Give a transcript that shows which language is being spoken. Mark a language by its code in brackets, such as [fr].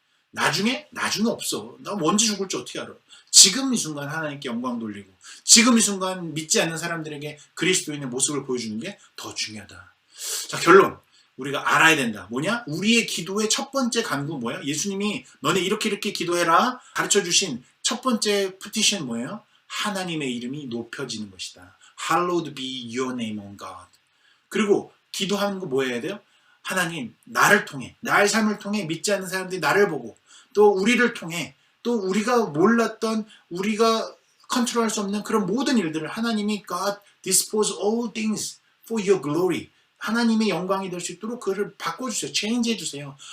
[ko] 나중에 없어. 나 언제 죽을지 어떻게 알아. 지금 이 순간 하나님께 영광 돌리고 지금 이 순간 믿지 않는 사람들에게 그리스도인의 모습을 보여주는 게 더 중요하다. 자, 결론. 우리가 알아야 된다. 뭐냐? 우리의 기도의 첫 번째 간구 뭐야? 예수님이 너네 이렇게 기도해라 가르쳐주신 첫 번째 petition 뭐예요? 하나님의 이름이 높여지는 것이다. [en] Hallowed be your name on God. 그리고 [ko] 기도하는 거 뭐 해야 돼요? 하나님, 나를 통해, 나의 삶을 통해 믿지 않는 사람들이 나를 보고 또 우리를 통해 또 우리가 몰랐던, 우리가 컨트롤할 수 없는 그런 모든 일들을 하나님이 [en] God dispose all things for your glory, [ko] 하나님의 영광이 될 수 있도록 그를 바꿔주세요. 체인지 해주세요.